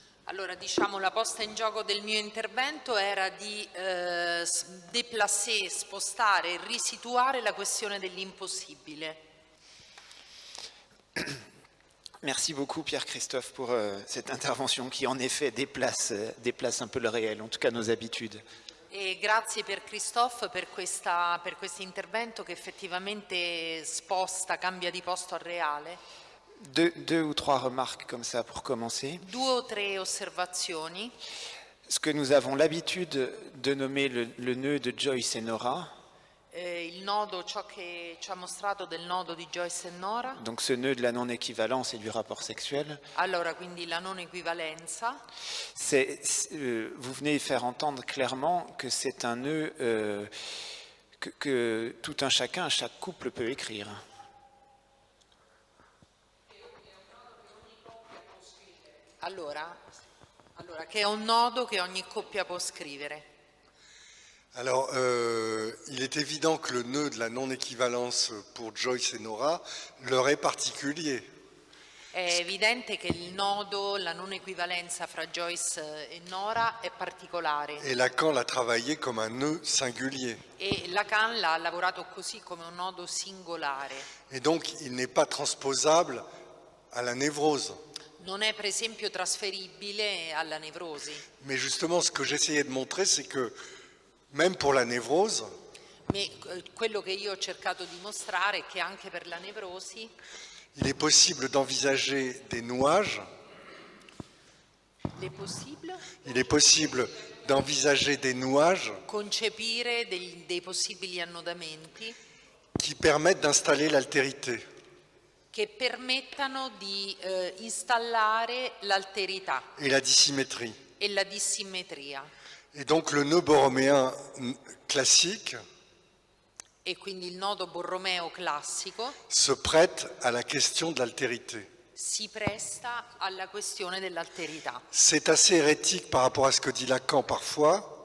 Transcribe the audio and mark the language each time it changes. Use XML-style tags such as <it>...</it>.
<it>Allora, diciamo, la posta in gioco del mio intervento era di</it> <fr>déplacer,</fr> <it>spostare e risituare la questione dell'impossibile.</it> <fr>Merci beaucoup Pierre-Christophe pour cette intervention qui en effet déplace un peu le réel, en tout cas nos habitudes.</fr> <it>E grazie per Christophe per questo intervento che effettivamente sposta, cambia di posto al reale.</it> <fr>Deux ou trois remarques comme ça pour commencer.</fr> <it>2 o 3 osservazioni.</it> <fr>Ce que nous avons l'habitude de nommer le nœud de Joyce et Nora,</fr> <it>Il nodo, ciò che ci ha mostrato del nodo di Joyce e Nora.</it> <fr>donc ce nœud de la non-équivalence et du rapport sexuel,</fr> <it>Allora, quindi la non equivalenza.</it> <fr>vous venez faire entendre clairement que c'est un nœud que tout un chacun, chaque couple peut écrire.</fr> <it>Allora, che è un nodo che ogni coppia può scrivere.</it> <fr>Alors, il est évident que le nœud de la non-équivalence pour Joyce et Nora leur est particulier.</fr> <it>È evidente che il nodo, la non equivalenza fra Joyce e Nora è particolare</it> <fr>Et Lacan l'a travaillé comme un nœud singulier.</fr> <it>e Lacan l'ha lavorato così come un nodo singolare.</it> <fr>Et donc, il n'est pas transposable à la névrose.</fr> <it>Non è per esempio trasferibile alla nevrosi.</it> <fr>Mais justement, ce que j'essayais de montrer, c'est que même pour la névrose,</fr> <it>Quello che io ho cercato di mostrare è che anche per la nevrosi</it> <fr>il est possible d'envisager des nouages, il est possible d'envisager des nouages</fr> <it>concepire dei possibili annodamenti</it> <fr>qui permettent d'installer l'altérité.</fr> <it>che permettano di installare l'alterità</it> <fr>Et la dissymétrie.</fr> <it>e la dissimmetria.</it> <fr>Et donc le nœud borroméen classique</fr> <it>E quindi il nodo borromeo classico</it> <fr>se prête à la question de l'altérité.</fr> <it>si presta alla questione dell'alterità.</it> <fr>C'est assez hérétique par rapport à ce que dit Lacan parfois.</fr>